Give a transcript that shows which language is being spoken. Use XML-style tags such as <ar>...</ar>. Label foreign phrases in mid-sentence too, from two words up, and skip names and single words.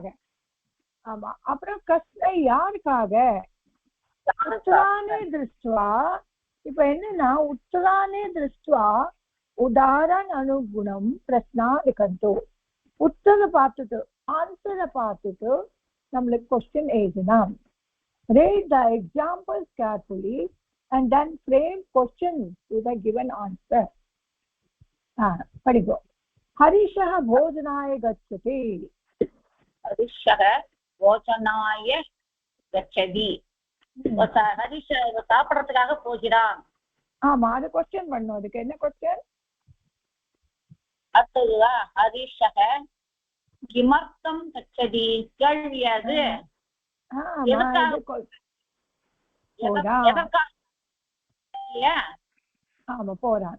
<ta>ஆமா, அப்புறம் கஸ்மை யாருக்காக.</ta> <sa>उत्तराणि दृष्ट्वा.</sa> <ta>இப்ப என்னன்னா</ta> <sa>उत्तराणि दृष्ट्वा उदाहरण अनुगुणं प्रश्नान् लिखन्तु.</sa> <ta>உத்தர பார்த்துட்டு ஆன்சரை பார்த்துட்டு நம்மளுக்கு கொஸ்டின் எழுதலாம்.</ta> <en>Read the examples carefully and then frame questions to the given answer.</en> <sa>படிப்போம். ஹரிஷः भोजनाय गच्छति. ஹரிஷः भोजनाय गच्छति.</sa> <ta>ஹரிஷ் சாப்பிடறதுக்காக போகிறான். ஆமா, அது கொஸ்டின் பண்ணணும். அதுக்கு என்ன கொஸ்டின்?</ta> <sa>அடுத்ததுவா हरिषः किमर्थं गच्छति.</sa> <ta>கேள்வி அது. ஆமா, போறான்.</ta>